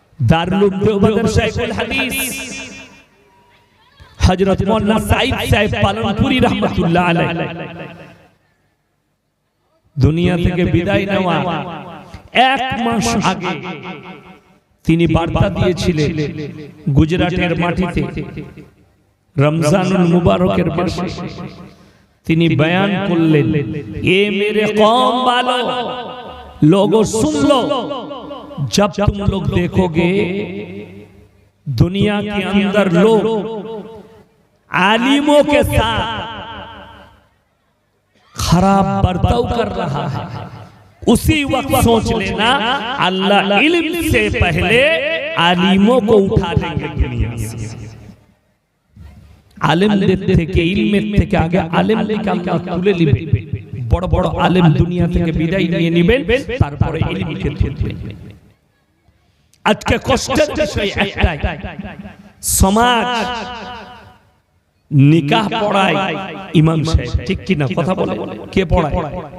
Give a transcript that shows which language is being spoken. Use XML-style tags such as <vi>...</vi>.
<bn>দারুল দেওবন্দের শাইখুল হাদিস হযরত মাওলানা সাইদ সাহেব পালনপুরি রাহমাতুল্লাহ আলাইহি দুনিয়া থেকে বিদায় নেওয়া 1 মাস আগে তিনি বার্তা দিয়েছিলেন গুজরাটের মাটিতে রমজানুল মুবারকের মাসে। তিনি বয়ান করলেন,</bn> <hi>এ মেরে কওম वालों, लोगों सुन लो, जब तुम लोग देखोगे दुनिया के अंदर लोग आलिमों के साथ खराब बर्ताव कर रहा है, उसी वक्त सोच लेना अल्लाह इल्म से पहले आलिमों को उठा लेंगे दुनिया से।</hi> <bn>आलिमদের থেকে ইলমের থেকে আগে আলেমদেরকে আল্লাহ তুলে নেবেন, বড় বড় আলেম দুনিয়া থেকে বিদায় নিয়ে নেবেন, তারপরে ইলমকে তুলবেন। আজকে কষ্টের বিষয় একটাই, সমাজ নিকাহ পড়ায় ইমাম সাহেব, ঠিক কি না কথা বলে? কে পড়ায়?</bn>